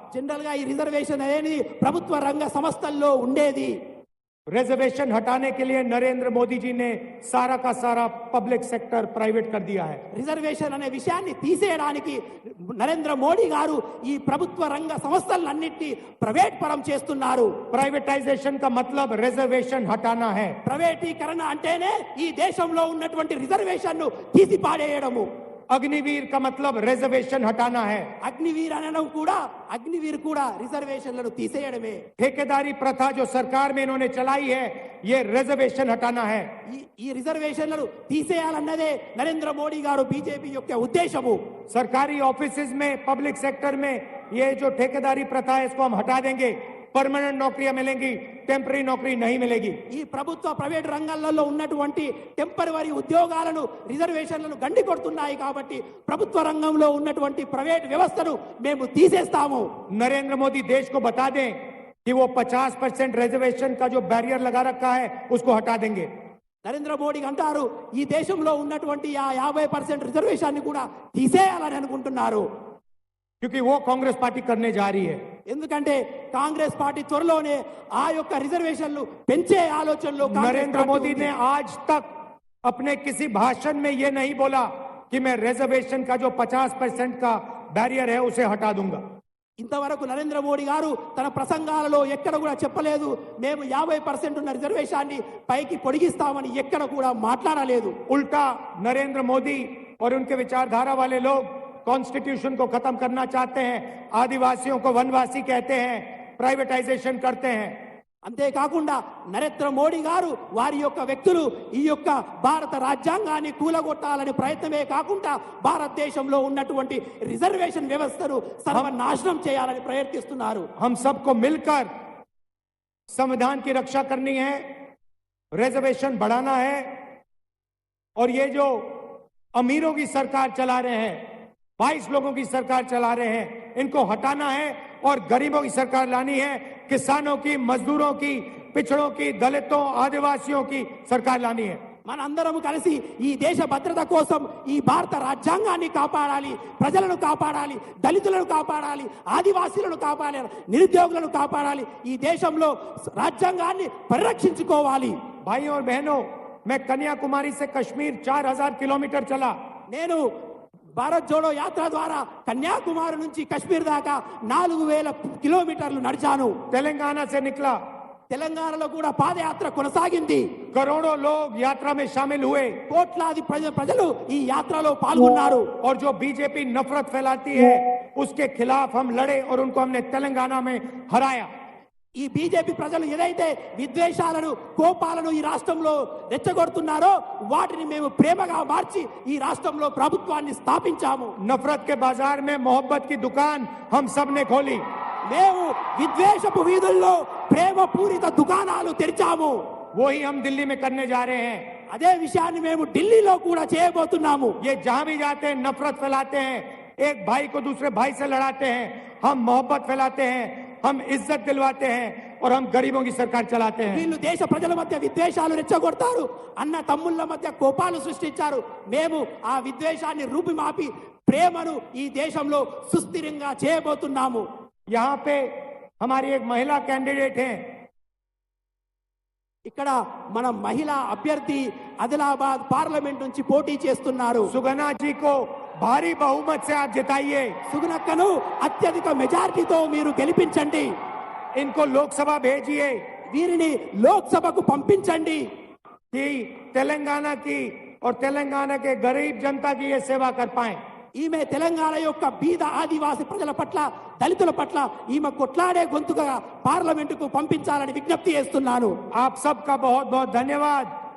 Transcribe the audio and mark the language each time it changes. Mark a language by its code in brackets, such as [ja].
[te] General గా ఈ reservation అనేది ప్రభుత్వ రంగ సంస్థల్లో ఉండేది. [hi] रिजर्वेशन हटाने के लिए नरेंद्र मोदी जी ने सारा का सारा पब्लिक सेक्टर प्राइवेट कर दिया है. [te] రిజర్వేషన్ అనే విషయాన్ని తీసేయడానికి నరేంద్ర మోడీ గారు ఈ ప్రభుత్వ రంగ సంస్థలన్నింటినీ ప్రైవేట్ పరం చేస్తున్నారు. [hi] प्राइवेटाइजेशन का मतलब रिजर्वेशन हटाना है. [te] ప్రైవేటీకరణ అంటేనే ఈ దేశంలో ఉన్నటువంటి రిజర్వేషన్ ను తీసి పాడేయడము. [hi] अग्निवीर का मतलब रिजर्वेशन हटाना है. [te] అగ్నివీర్ అనడం కూడా, అగ్నివీర్ కూడా రిజర్వేషన్లను తీసేయడమే. [hi] ठेकेदारी प्रथा जो सरकार में इन्होंने चलाई है, ये रिजर्वेशन हटाना है. [te] ఈ రిజర్వేషన్లను తీసేయాలన్నదే నరేంద్ర మోడీ గారు బీజేపీ యొక్క ఉద్దేశము. [hi] सरकारी ऑफिसेज में, पब्लिक सेक्टर में ये जो ठेकेदारी प्रथा है, इसको हम हटा देंगे. परमानेंट नौकरियां मिलेंगी, टेम्पररी नौकरी नहीं मिलेगी. [te] ఈ ప్రభుత్వ ప్రైవేట్ రంగాలలో ఉన్నటువంటి టెంపరరీ ఉద్యోగాలను, రిజర్వేషన్లను గండి కొడుతున్నాయి కాబట్టి ప్రభుత్వ రంగంలో ఉన్నటువంటి ప్రైవేట్ వ్యవస్థను మేము తీసేస్తాము. [hi] नरेंद्र मोदी देश को बता दें कि वो 50% रिजर्वेशन का जो बैरियर लगा रखा है, उसको हटा देंगे. [te] నరేంద్ర మోడీ అంటారు ఈ దేశంలో ఉన్నటువంటి ఆ 50% రిజర్వేషన్ కూడా తీసేయాలని అనుకుంటున్నారు. [hi] क्योंकि वो कांग्रेस पार्टी करने जा रही है. [te] ఎందుకంటే కాంగ్రెస్ పార్టీ త్వరలోనే ఆ యొక్క రిజర్వేషన్లు పెంచే ఆలోచనలో [hi] नरेंद्र मोदी ने आज तक अपने किसी भाषण में ये नहीं बोला कि मैं रिजर्वेशन का जो 50% का बैरियर है उसे हटा दूंगा. [te] ఇంతవరకు నరేంద్ర మోడీ గారు తన ప్రసంగాలలో ఎక్కడ కూడా చెప్పలేదు మేము 50% ఉన్న రిజర్వేషన్ని పైకి పొడిగిస్తామని ఎక్కడ కూడా మాట్లాడలేదు. [hi] उल्टा नरेंद्र मोदी और उनके विचारधारा वाले लोग कॉन्स्टिट्यूशन को खत्म करना चाहते हैं, आदिवासियों को वनवासी कहते हैं, प्राइवेटाइजेशन करते हैं. [te] అంతేకాకుండా నరేంద్ర మోడీ గారు వారి యొక్క వ్యక్తులు ఈ యొక్క భారత రాజ్యాంగాన్ని కూలగొట్టాలని ప్రయత్నమే కాకుండా భారతదేశంలో ఉన్నటువంటి రిజర్వేషన్ వ్యవస్థను సర్వనాశనం చేయాలని ప్రయత్నిస్తున్నారు. [hi] हम सबको मिलकर संविधान की रक्षा करनी है, रिजर्वेशन बढ़ाना है और ये जो अमीरों की सरकार चला रहे हैं, 22 लोगों की सरकार चला रहे हैं, इनको हटाना है और गरीबों की सरकार लानी है. किसानों की, मजदूरों की, पिछड़ों की, दलितों, आदिवासियों की सरकार लानी है। [te] మనందరం కలిసి ఈ దేశ భద్రత కోసం ఈ భారత రాజ్యాంగాన్ని కాపాడాలి, ప్రజలను కాపాడాలి, దళితులను కాపాడాలి, ఆదివాసీలను కాపాడాలి, నిరుద్యోగులను కాపాడాలి, ఈ దేశంలో రాజ్యాంగాన్ని పరిరక్షించుకోవాలి। [hi] भाइयों और बहनों, मैं कन्याकुमारी से कश्मीर 4000 किलोमीटर चला। [te] నేను భారత్ జోడో యాత్ర ద్వారా కన్యాకుమారి నుంచి కశ్మీర్ దాకా 4000 కిలోమీటర్లు నడిచాను। [hi] तेलंगाना से निकला। [te] తెలంగాణలో కూడా పాదయాత్ర కొనసాగింది। [hi] करोड़ों लोग यात्रा में शामिल हुए। [te] కోట్లాది ప్రజలు ఈ యాత్రలో పాల్గొన్నారు। [hi] और जो बीजेपी नफरत फैलाती है उसके खिलाफ हम लड़े और उनको हमने तेलंगाना में हराया। [te] ఈ బీజేపీ ప్రజలు ఏదైతే విద్వేషాలను, కోపాలను ఈ రాష్ట్రంలో రెచ్చగొడుతున్నారో వాటిని మేము ప్రేమగా మార్చి ఈ రాష్ట్రంలో ప్రభుత్వాన్ని స్థాపించాము। [hi] नफरत के बाजार में मोहब्बत की दुकान हम सब ने खोली। [te] మేము విద్వేషపు వీధుల్లో ప్రేమ పూరిత దుకాణాలు తెరిచాము। [hi] वही हम दिल्ली में करने जा रहे हैं। [te] అదే విషయాన్ని మేము ఢిల్లీలో కూడా చేయబోతున్నాము। [hi] ये जहां भी जाते हैं नफरत फैलाते हैं, एक भाई को दूसरे भाई से लड़ाते हैं। हम मोहब्बत फैलाते हैं, हम इज्जत दिलवाते हैं और हम गरीबों की सरकार चलाते हैं। [te] వీళ్ళు దేశ ప్రజల మధ్య విద్వేషాలు రెచ్చగొడతారు, అన్న తమ్ముళ్ళ మధ్య కోపాలు సృష్టించారు। మేము ఆ విద్వేషాన్ని రూపుమాపి ప్రేమను ఈ దేశంలో సుస్థిరంగా చేయబోతున్నాము। [hi] यहाँ पे हमारी एक महिला कैंडिडेट है। [te] ఇక్కడ మన మహిళా అభ్యర్థి ఆదిలాబాద్ పార్లమెంట్ నుంచి పోటీ చేస్తున్నారు। [hi] सुगना जी को भारी बहुमत से आप जिताइए। [te] సుగుణక్కను అత్యధిక మెజారిటీతో మీరు గెలిపించండి। [hi] इनको लोकसभा भेजिए [te] వీరిని లోక్సభకు పంపించండి। [hi] कि तेलंगाना की और तेलंगाना के गरीब जनता की ये सेवा कर पाए। [te] ఈమె తెలంగాణ యొక్క బీద ఆదివాసి ప్రజల పట్ల, దళితుల పట్ల ఈమె కొట్లాడే గొంతుగా పార్లమెంటుకు పంపించాలని విజ్ఞప్తి చేస్తున్నాను। [hi] आप सबका बहुत बहुत धन्यवाद।